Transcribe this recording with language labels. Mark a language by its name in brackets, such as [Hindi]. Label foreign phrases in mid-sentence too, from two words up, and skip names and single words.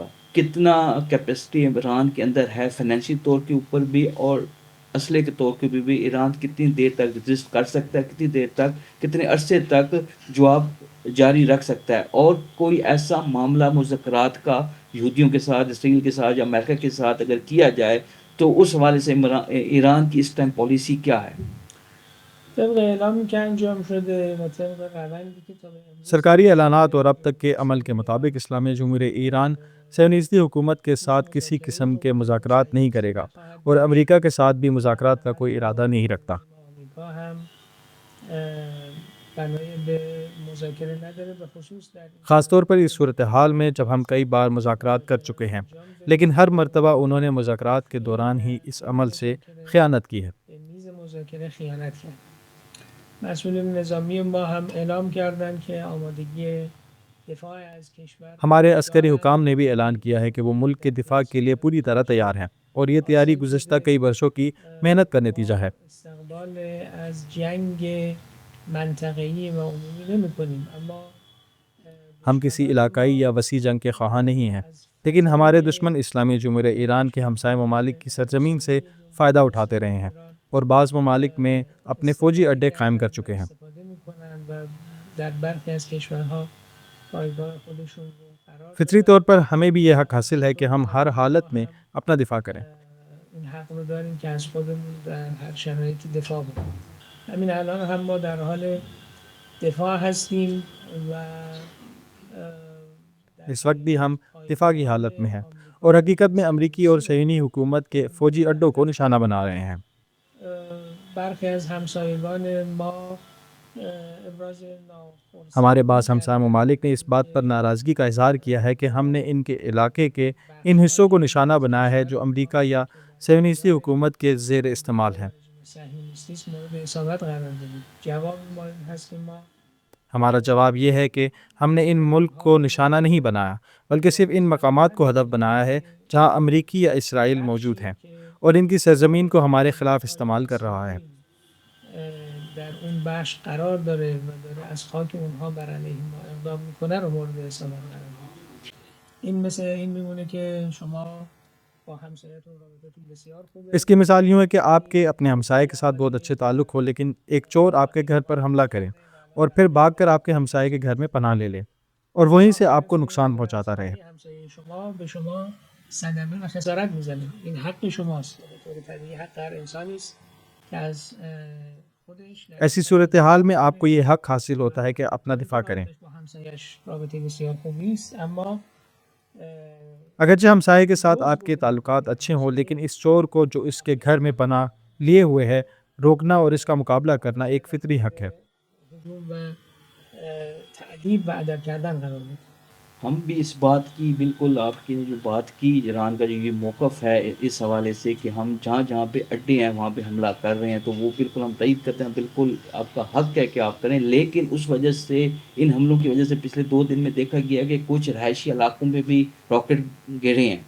[Urdu] کتنا کیپیسٹی ایران کے اندر ہے فائنینشی طور کے اوپر بھی اور اسلحے کے طور پہ بھی ایران کتنی دیر تک ایگزسٹ کر سکتا ہے، کتنی دیر تک، کتنے عرصے تک جواب جاری رکھ سکتا ہے؟ اور کوئی ایسا معاملہ مذاکرات کا یہودیوں کے ساتھ، اسرائیل کے ساتھ یا امریکہ کے ساتھ اگر کیا جائے تو اس حوالے سے ایران کی اس ٹائم پالیسی کیا ہے؟ [Persian] طبق اعلامی که انجام شده و طبق روندی که تا به امروز [Urdu] سرکاری اعلانات اور اب تک کے عمل کے مطابق اسلامی جمہوریہ ایران صہیونیستی حکومت کے ساتھ کسی قسم کے مذاکرات نہیں کرے گا اور امریکہ کے ساتھ بھی مذاکرات کا کوئی ارادہ نہیں رکھتا۔ [Persian] آمریکا هم بنای به مذاکره نداره، به خصوص در این [Urdu] خاص طور پر اس صورتحال میں جب ہم کئی بار مذاکرات کر چکے ہیں، لیکن ہر مرتبہ انہوں نے مذاکرات کے دوران ہی اس عمل سے خیانت کی ہے۔ [Persian] به میز مذاکره خیانت کرد. مسئولین نظامی ما هم اعلام کردند که آمادگی دفاع از کشور [Urdu] ہمارے عسکری حکام نے بھی اعلان کیا ہے کہ وہ ملک کے دفاع کے لیے پوری طرح تیار ہیں، اور یہ تیاری گزشتہ کئی برسوں کی محنت کا نتیجہ ہے۔ [Persian] استقبال از جنگ منطقه‌ای و عمومی نمی‌کنیم، اما [Urdu] ہم کسی علاقائی یا وسیع جنگ کے خواہاں نہیں ہیں، لیکن ہمارے دشمن اسلامی جمہوریہ ایران کے ہمسائے ممالک کی سرزمین سے فائدہ اٹھاتے رہے ہیں اور بعض ممالک میں اپنے فوجی اڈے قائم کر چکے ہیں۔ [Persian] استفاده می‌کنند و در برخی از کشورها پایگاه خودشون رو قرار [Urdu] فطری طور پر ہمیں بھی یہ حق حاصل ہے کہ ہم ہر حالت میں اپنا دفاع کریں۔ [Persian] این حق رو داریم که از خودمون در هر شرایطی دفاع بکنیم. همین الان هم ما در حال دفاع هستیم و [Urdu] اس وقت بھی ہم دفاع کی حالت میں ہیں اور حقیقت میں امریکی اور صہیونی حکومت کے فوجی اڈوں کو نشانہ بنا رہے ہیں۔ [Persian] برخی از همسایگان ما ابراز ناخوشایند [Urdu] ہمارے بعض ہمسایہ ممالک نے اس بات پر ناراضگی کا اظہار کیا ہے کہ ہم نے ان کے علاقے کے ان حصوں کو نشانہ بنایا ہے جو امریکہ یا صہیونیستی حکومت کے زیر استعمال ہیں۔ [Persian] صهیونیستی مورد اصابت قرار دادیم. جواب ما این هست که ما [Urdu] ہمارا جواب یہ ہے کہ ہم نے ان ملک کو نشانہ نہیں بنایا، بلکہ صرف ان مقامات کو ہدف بنایا ہے جہاں امریکی یا اسرائیل موجود ہیں اور ان کی سرزمین کو ہمارے خلاف استعمال کر رہا ہے۔ [Persian] در اون بخش قرار داره و داره از خاک اونها بر علیه ما اقدام میکنه رو مورد استفاده قرار میده. این مثل این میمونه که شما با همسایتون رابطتون بسیار خوبه. [Urdu] اس کی مثال یوں ہے کہ آپ کے اپنے ہمسائے کے ساتھ بہت اچھے تعلق ہو، لیکن ایک چور آپ کے گھر پر حملہ کرے اور پھر بھاگ کر آپ کے ہمسائے کے گھر میں پناہ لے لے اور وہیں سے آپ کو نقصان پہنچاتا رہے۔ [Persian] همسایه شما به شما صدمه و خسارت میزنه. این حق شماست. به طور طبیعی حق هر انسانی است که از خودش [Urdu] ایسی صورتحال میں آپ کو یہ حق حاصل ہوتا ہے کہ اپنا دفاع کریں۔ [Persian] با همسایه‌اش رابطه بسیار خوب نیست، اما [Urdu] اگرچہ ہمسائے کے ساتھ آپ کے تعلقات اچھے ہوں، لیکن اس چور کو جو اس کے گھر میں پناہ لیے ہوئے ہے روکنا اور اس کا مقابلہ کرنا ایک فطری حق ہے۔ [Persian] هجوم و تعذیب و ادب کردن قرار میده. [Urdu] ہم بھی اس بات کی بالکل آپ کی جو بات کی ایران کا جو یہ موقف ہے اس حوالے سے کہ ہم جہاں جہاں پہ اڈے ہیں وہاں پہ حملہ کر رہے ہیں، تو وہ بالکل ہم تائید کرتے ہیں، بالکل آپ کا حق ہے کہ آپ کریں، لیکن اس وجہ سے ان حملوں کی وجہ سے پچھلے 2 دن میں دیکھا گیا کہ کچھ رہائشی علاقوں میں بھی راکٹ گرے ہیں۔